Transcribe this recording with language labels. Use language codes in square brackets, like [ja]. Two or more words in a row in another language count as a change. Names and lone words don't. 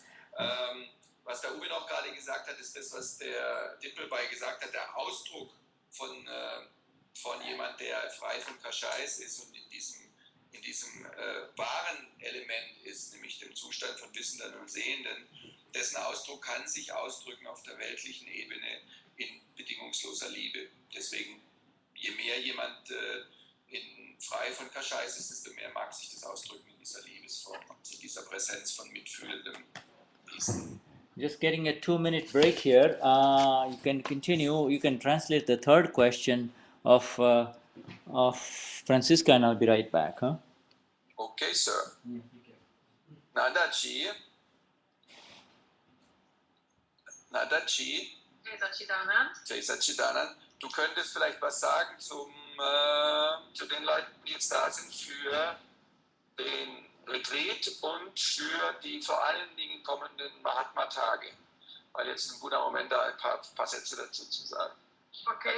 [de] Was der Uwe noch gerade gesagt hat, ist das, was der Dippelbei gesagt hat, der Ausdruck von jemand, der frei von Kaschais ist und in diesem wahren Element ist, nämlich dem Zustand von Wissenden und Sehenden, dessen Ausdruck kann sich ausdrücken auf der weltlichen Ebene in bedingungsloser Liebe. Deswegen, je mehr jemand frei von Kaschais ist, desto mehr mag sich das ausdrücken in dieser Liebesform, in dieser Präsenz von mitfühlendem Wesen. [en] just getting a 2-minute break here. You can continue. You can translate the third question of Francisca, and I'll be right back. Huh? Okay, sir. Nadaji. Jai Satchidanand. [de] Du könntest vielleicht was sagen zu den Leuten, die jetzt da sind für den Retreat und für die vor allen Dingen kommenden Mahatma-Tage. Weil jetzt ein guter Moment da ein paar Sätze dazu zu sagen. Okay.